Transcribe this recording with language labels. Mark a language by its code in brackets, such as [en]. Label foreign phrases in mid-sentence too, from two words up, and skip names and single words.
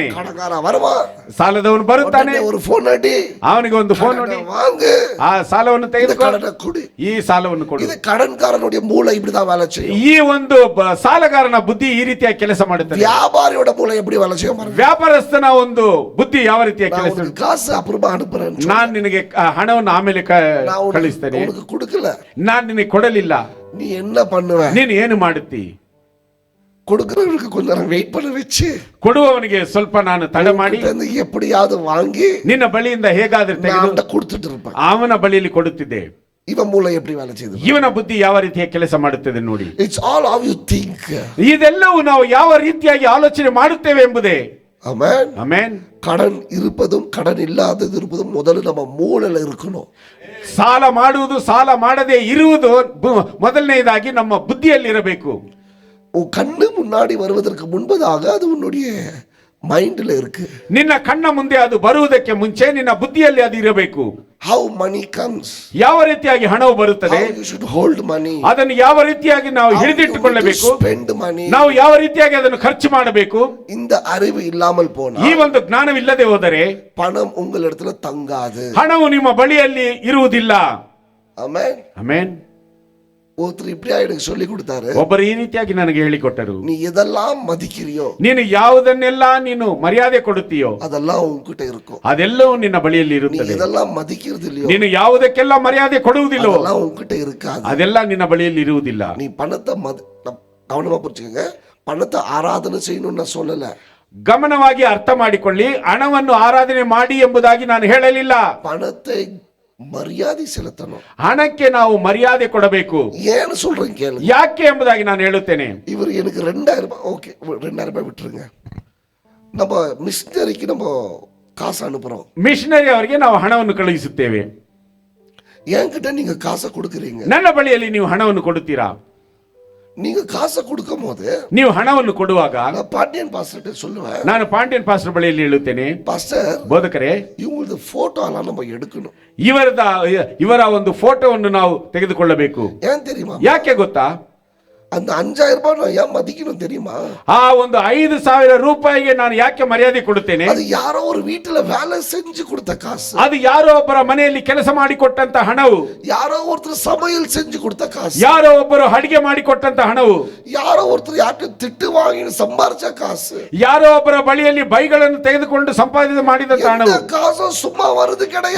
[ta] கடனாರ வருவா, [kn] ಸಾಲದವನು ಬರುತ್ತಾನೆ, [ta] ஒரு [kn] ಫೋನ್ ಅಡಿ, ಅವನಿಗೆ ಒಂದು ಫೋನ್ ಮಾಡಿ, [ta] வாங்கு, [kn] ಆ ಸಾಲವನ್ನು ತೆಗೆದುಕೊ, [ta] கடனை கொடு, [kn] ಈ ಸಾಲವನ್ನು ಕೊಡು. [ta] இது கடன்காரனுடைய மூளை இப்படிதான் வேலை செய்யும். [kn] ಈ ಒಂದು ಸಾಲಗಾರನ ಬುದ್ಧಿ ಈ ರೀತಿಯಾಗಿ ಕೆಲಸ ಮಾಡುತ್ತದೆ. [ta] வியாபாரியோட மூளை எப்படி வேலை செய்யும்? [kn] ವ್ಯಾಪಾರಸ್ಥನ ಒಂದು ಬುದ್ಧಿ ಯಾವ ರೀತಿಯಾಗಿ ಕೆಲಸ? [ta] காசு அப்புறமா அனுப்புறேன், [kn] ನಾನು ನಿನಗೆ ಹಣವನ್ನು ಆಮೇಲೆ ಕಳಿಸ್ತೇನೆ, [ta] உனக்கு கொடுக்கல, [kn] ನಾನು ನಿನಗೆ ಕೊಡಲಿಲ್ಲ, [ta] நீ என்ன பண்ணுவ? [kn] ನೀನು ಏನು ಮಾಡುತ್ತಿ? [ta] கொடுக்கிறவனுக்கு கொஞ்ச நேரம் வெயிட் பண்ண வச்சு, [kn] ಕೊಡುವವನಿಗೆ ಸ್ವಲ್ಪ ನಾನು ತಡ ಮಾಡಿ [ta] எப்படியாவது வாங்கி [kn] ನಿನ್ನ ಬಳಿಯಿಂದ ಹೇಗಾದ್ರೂ ತೆಗೆದು [ta] கொடுத்துட்டு இருப்பேன். [kn] ಅವನ ಬಳಿಯಲ್ಲಿ ಕೊಡುತ್ತಿದ್ದೆ. ಇವನ್ ಮೂಳೆ [ta] எப்படி வேலை செய்யுது? [kn] ಇವನ ಬುದ್ಧಿ ಯಾವ ರೀತಿಯ ಕೆಲಸ ಮಾಡುತ್ತದೆ ನೋಡಿ. [en] it's all how you think. [kn] ಇದೆಲ್ಲವೂ ನಾವು ಯಾವ ರೀತಿಯಾಗಿ ಆಲೋಚನೆ ಮಾಡುತ್ತೇವೆ ಎಂಬುದೇ. ಆಮೆನ್. ಆಮೆನ್. [ta] கடன் இருப்பதும் கடன் இல்லாதது இருப்பதும் முதல்ல நம்ம மூளையில இருக்கணும். [kn] ಸಾಲ ಮಾಡುವುದು ಸಾಲ ಮಾಡದೇ ಇರುವುದು ಮೊದಲನೇದಾಗಿ ನಮ್ಮ ಬುದ್ಧಿಯಲ್ಲಿ ಇರಬೇಕು. [ta] உன் கண்ணு முன்னாடி வருவதற்கு முன்பதாக அது உன்னுடைய மைண்ட்ல இருக்கு. [kn] ನಿನ್ನ ಕಣ್ಣ ಮುಂದೆ ಅದು ಬರುವುದಕ್ಕೆ ಮುಂಚೆ ನಿನ್ನ ಬುದ್ಧಿಯಲ್ಲಿ ಅದು ಇರಬೇಕು. [en] How money comes, [kn] ಯಾವ ರೀತಿಯಾಗಿ ಹಣವು ಬರುತ್ತದೆ, [en] you should hold money, [kn] ಅದನ್ನು ಯಾವ ರೀತಿಯಾಗಿ ನಾವು ಹಿಡಿದಿಟ್ಟುಕೊಳ್ಳಬೇಕು, [en] spend money, [kn] ನಾವು ಯಾವ ರೀತಿಯಾಗಿ ಅದನ್ನು ಖರ್ಚು ಮಾಡಬೇಕು. [ta] இந்த அறிவு இல்லாமல் போனா, [kn] ಈ ಒಂದು ಜ್ಞಾನವಿಲ್ಲದೆ ಹೋದರೆ [ta] பணம் உங்களிடத்துல தங்காது, [kn] ಹಣವು ನಿಮ್ಮ ಬಳಿಯಲ್ಲಿ ಇರುವುದಿಲ್ಲ. ಆಮೆನ್. ಆಮೆನ್. [ta] ஒருத்தர் இப்படி எனக்கு சொல்லி கொடுத்தாரு. [kn] ಒಬ್ಬರು ಈ ರೀತಿಯಾಗಿ ನನಗೆ ಹೇಳಿಕೊಟ್ಟರು, [ta] நீ எதெல்லாம் மதிக்கிறியோ, [kn] ನೀನು ಯಾವುದನ್ನೆಲ್ಲ ನೀನು ಮರ್ಯಾದೆ ಕೊಡುತ್ತೀಯೋ [ta] அதெல்லாம் உன்கிட்ட இருக்கும். [kn] ಅದೆಲ್ಲವೂ ನಿನ್ನ ಬಳಿಯಲ್ಲಿ [ta] நீ [kn] ಇರುತ್ತದೆ. [ta] எதெல்லாம் மதிக்கிறது இல்லையோ, [kn] ನೀನು ಯಾವುದಕ್ಕೆಲ್ಲ ಮರ್ಯಾದೆ ಕೊಡುವುದಿಲ್ಲೋ [ta] அதெல்லாம் உன்கிட்ட இருக்காது. [kn] ಅದೆಲ್ಲ ನಿನ್ನ ಬಳಿಯಲ್ಲಿ ಇರುವುದಿಲ್ಲ. [ta] நீ பணத்தை கவனமா புரிஞ்சுக்கங்க, பணத்தை ஆராதனை செய்யணும்னு நான் சொல்லல. [kn] ಗಮನವಾಗಿ ಅರ್ಥ ಮಾಡಿಕೊಳ್ಳಿ, ಹಣವನ್ನು ಆರಾಧನೆ ಮಾಡಿ ಎಂಬುದಾಗಿ ನಾನು ಹೇಳಲಿಲ್ಲ. [ta] பணத்தை ಮರ್ಯಾದೆ செலுத்தணும். [kn] ಹಣಕ್ಕೆ ನಾವು ಮರ್ಯಾದೆ ಕೊಡಬೇಕು. ಏನು [ta] சொல்றேன் [kn] ಕೇಳು, ಯಾಕೆ ಎಂಬುದಾಗಿ ನಾನು ಹೇಳುತ್ತೇನೆ. [ta] இவர் எனக்கு 2000 ரூபாய், ஓகே 2000 ரூபாய் விட்டுருங்க, நம்ம மிஷனரிக்கு நம்ம காசு அனுப்புறோம், [kn] ಮಿಷನರಿ ಅವರಿಗೆ ನಾವು ಹಣವನ್ನು ಕಳುಹಿಸುತ್ತೇವೆ. [ta] என்கிட்ட நீங்க காசை கொடுக்குறீங்க, [kn] ನನ್ನ ಬಳಿಯಲ್ಲಿ ನೀವು ಹಣವನ್ನು ಕೊಡುತ್ತೀರಾ? [ta] நீங்க காசை கொடுக்கும் போது, [kn] ನೀವು ಹಣವನ್ನು ಕೊಡುವಾಗ [ta] நான் பாண்டியன் பாஸ்டர் சொல்லுவேன், [kn] ನಾನು ಪಾಂಡ್ಯನ್ ಪಾಸ್ಟರ್ ಬಳಿಯಲ್ಲಿ ಹೇಳುತ್ತೇನೆ, [ta] பாஸ்டர் [kn] ಬೋಧಕರೇ, [ta] இவங்களது போட்டோ எல்லாம் நம்ம எடுக்கணும். [kn] ಇವರ ಒಂದು ಫೋಟೋವನ್ನು ನಾವು ತೆಗೆದುಕೊಳ್ಳಬೇಕು. [ta] ஏன் தெரியுமா? [kn] ಯಾಕೆ ಗೊತ್ತಾ? [ta] அந்த 5000 ரூபாய் நான் ஏன் மதிக்கணும் தெரியுமா? [kn] ಆ ಒಂದು 5,000 ರೂಪಾಯಿಗೆ ನಾನು ಯಾಕೆ ಮರ್ಯಾದೆ ಕೊಡುತ್ತೇನೆ? ಅದು ಯಾರೋ [ta] ஒரு வீட்டுல வேலை செஞ்சு கொடுத்த காசு, [kn] ಅದು ಯಾರೋ ಒಬ್ಬರ ಮನೆಯಲ್ಲಿ ಕೆಲಸ ಮಾಡಿಕೊಟ್ಟಂತ ಹಣವು, [ta] யாரோ ஒருத்தர் சமையல் செஞ்சு கொடுத்த காசு, [kn] ಯಾರೋ ಒಬ್ಬರು ಅಡಿಗೆ ಮಾಡಿಕೊಟ್ಟಂತ ಹಣವು, [ta] யாரோ ஒருத்தர் யார்கிட்ட திட்டு வாங்கி சம்பாரிச்ச ಕಾಸು, [kn] ಯಾರೋ ಒಬ್ಬರ ಬಳಿಯಲ್ಲಿ ಬೈಗಳನ್ನು ತೆಗೆದುಕೊಂಡು ಸಂಪಾದನೆ ಮಾಡಿದಂತ ಹಣವು. ಕಾಸು ಸುಮ್ಮನೆ ವರದು கிடையாது.